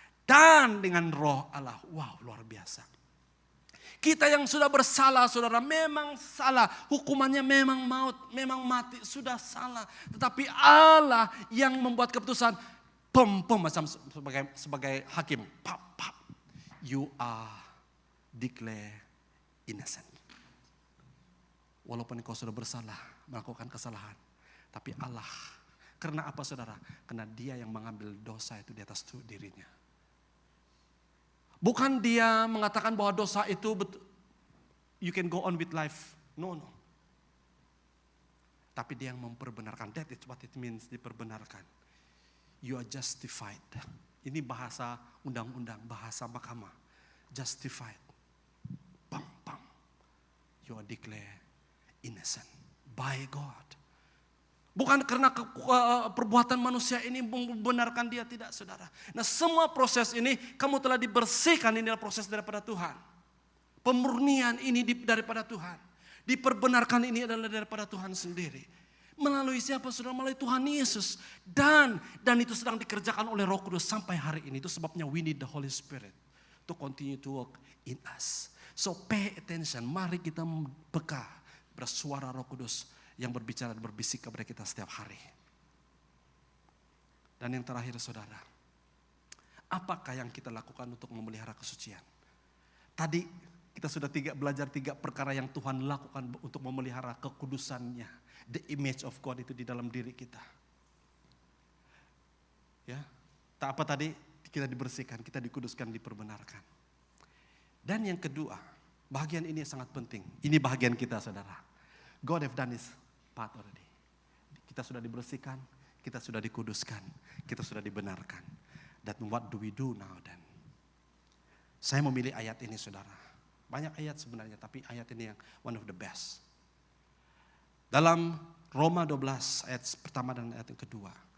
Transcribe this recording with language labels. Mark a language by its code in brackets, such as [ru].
[ms] Dan dengan roh Allah. Wow, luar biasa. Kita yang sudah bersalah saudara, memang salah. Hukumannya memang maut, memang mati, sudah salah. Tetapi Allah yang membuat keputusan, macam sebagai hakim. Pap. [en] You are declared innocent. [ms] Walaupun engkau sudah bersalah, melakukan kesalahan. Tapi Allah, karena apa saudara? Karena dia yang mengambil dosa itu di atas dirinya. Bukan dia mengatakan bahwa dosa itu [en] you can go on with life. [ms] No. Tapi dia yang memperbenarkan. [en] That is what it means, diperbenarkan. You are justified. [ms] Ini bahasa undang-undang, bahasa mahkamah. Justified. Bang. [en] You are declared innocent by God. [ms] Bukan karena perbuatan manusia ini membenarkan dia, tidak saudara. Nah semua proses ini kamu telah dibersihkan, ini adalah proses daripada Tuhan. Pemurnian ini daripada Tuhan. Diperbenarkan ini adalah daripada Tuhan sendiri. Melalui siapa saudara? Melalui Tuhan Yesus. Dan itu sedang dikerjakan oleh Roh Kudus sampai hari ini. Itu sebabnya [en] we need the Holy Spirit to continue to work in us. So pay attention, [ms] mari kita peka bersuara Roh Kudus yang berbicara dan berbisik kepada kita setiap hari. Dan yang terakhir saudara, apakah yang kita lakukan untuk memelihara kesucian? Tadi kita sudah belajar 3 perkara yang Tuhan lakukan untuk memelihara kekudusannya. [en] The image of God [ms] itu di dalam diri kita. Ya, tak apa tadi kita dibersihkan, kita dikuduskan, diperbenarkan. Dan yang kedua, bahagian ini sangat penting. Ini bahagian kita saudara. [en] God have done his part already. [ms] Kita sudah dibersihkan, kita sudah dikuduskan, kita sudah dibenarkan. [en] That what do we do now then? [ms] Saya memilih ayat ini saudara. Banyak ayat sebenarnya, tapi ayat ini yang [en] one of the best. [ms] Dalam Roma 12 ayat pertama dan ayat yang kedua.